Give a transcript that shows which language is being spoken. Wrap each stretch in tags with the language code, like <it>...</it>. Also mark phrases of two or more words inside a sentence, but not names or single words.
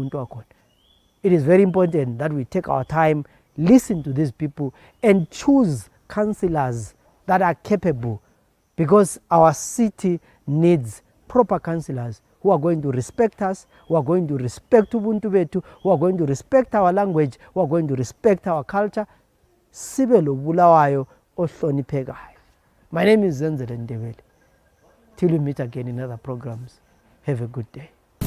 <en>It is very important that we take our time, listen to these people, and choose councillors that are capable, because our city needs proper councillors who are going to respect us, who are going to respect</en> <nd>Ubuntu betu,</nd> <en>who are going to respect our language, who are going to respect our culture.</en> <nd>Sibelo Bulawayo ohloniphekayo.</nd> <en>My name is Zenzele Ndebele. Till we meet again in other programs, have a good day.</en>